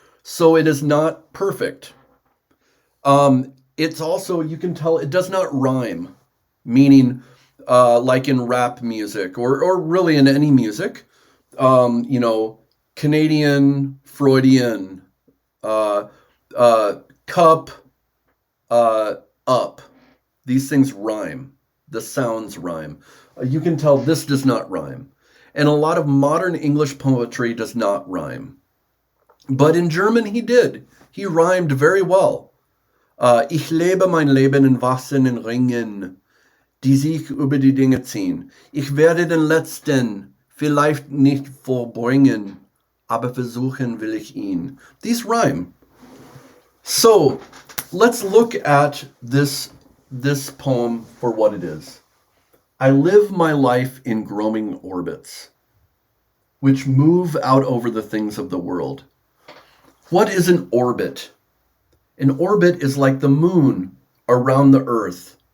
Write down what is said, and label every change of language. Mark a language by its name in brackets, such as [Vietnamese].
[English] So it is not perfect. It's also, you can tell, it does not rhyme, meaning like in rap music or really in any music, you know, Canadian, Freudian, uh, cup, up. These things rhyme. The sounds rhyme. You can tell this does not rhyme. And a lot of modern English poetry does not rhyme. But in German, he did. He rhymed very well. [German] Ich lebe mein Leben in wachsenden Ringen, die sich über die Dinge ziehen. Ich werde den letzten, vielleicht nicht vollbringen, aber versuchen will ich ihn. [English] These rhyme. So let's look at this poem for what it is. I live my life in growing orbits, which move out over the things of the world. What is an orbit? An orbit is like the moon around the earth.